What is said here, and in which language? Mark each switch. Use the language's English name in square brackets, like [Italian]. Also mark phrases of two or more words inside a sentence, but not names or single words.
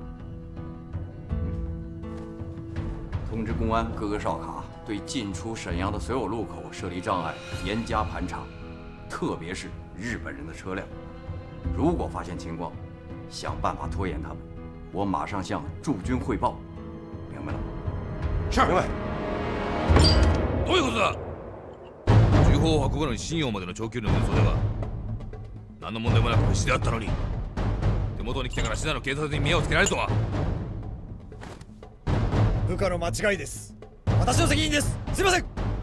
[Chinese] 通知公安各个哨卡，对进出沈阳的所有路口设立障碍，严加盘查，特别是日本人的车辆。如果发现情况，想办法拖延他们。我马上向驻军汇报，明白了吗？是，明白。 [Japanese] どういうことだ？銃砲を運ぶのに信用までの長距離の運送では何の問題もなく無事であったのに、手元に来てからシナの警察に目をつけられるとは。部下の間違いです。私の責任です。すいません。